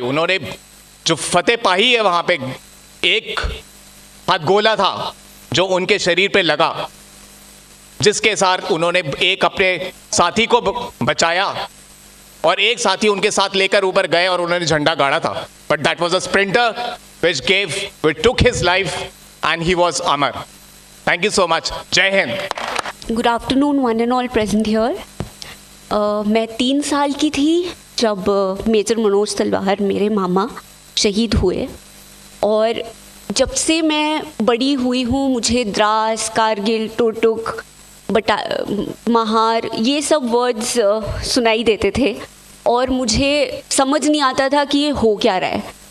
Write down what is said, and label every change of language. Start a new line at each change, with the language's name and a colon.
Hindi: उन्होंने जो फतेह पाई है, वहां पे एक हाथ गोला था जो उनके शरीर पे लगा, जिसके साथ उन्होंने एक अपने साथी को बचाया और एक साथी उनके साथ लेकर ऊपर गए और उन्होंने झंडा गाड़ा था।
English: But that was a sprinter which took his life and he was अमर। Thank you so much. जय हिंद। Good afternoon one and all present here.
Hindi: मैं 3 साल की थी जब मेजर मनोज तलवार मेरे मामा शहीद हुए, और जब से मैं बड़ी हुई हूँ मुझे द्रास, कारगिल, टोटुक, महार, ये सब वर्ड्स सुनाई देते थे, और मुझे समझ नहीं आता था कि ये हो क्या रहा है।